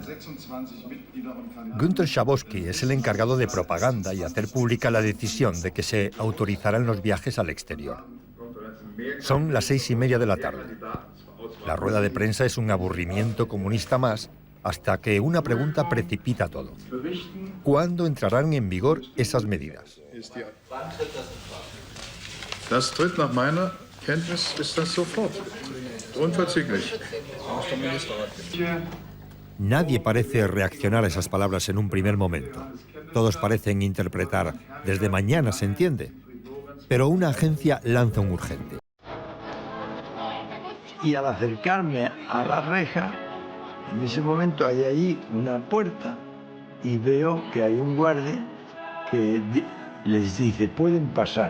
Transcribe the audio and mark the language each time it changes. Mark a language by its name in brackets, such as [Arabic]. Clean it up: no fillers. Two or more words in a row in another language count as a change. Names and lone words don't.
[Spanish] Günter Schabowski es el encargado de propaganda y hacer pública la decisión de que se autorizaran los viajes al exterior. Son las 6:30 de la tarde. La rueda de prensa es un aburrimiento comunista más, hasta que una pregunta precipita todo. ¿Cuándo entrarán en vigor esas medidas? [German] Das tritt nach meiner Kenntnis ist das sofort. Unverzüglich. [Spanish] Nadie parece reaccionar a esas palabras en un primer momento. Todos parecen interpretar «desde mañana, ¿se entiende?». Pero una agencia lanza un urgente. Y al acercarme a la reja, en ese momento hay ahí una puerta y veo que hay un guardia que les dice «pueden pasar».